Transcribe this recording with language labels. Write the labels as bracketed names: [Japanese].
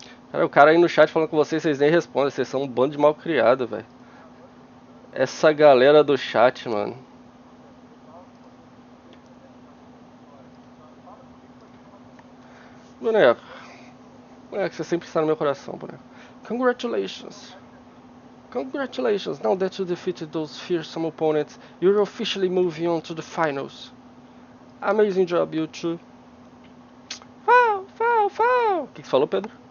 [Portuguese] Cara, o cara aí no chat falando com vocês nem respondem, vocês são um bando de mal criado, velho. Essa galera do chat, mano. Boneco. Boneco, você sempre está no meu coração, boneco. [English] Congratulations. Congratulations, now that you defeated those fearsome opponents, you're officially moving on to the finals. Amazing job, you two. Foul, foul, foul. [Portuguese] O que você falou, Pedro?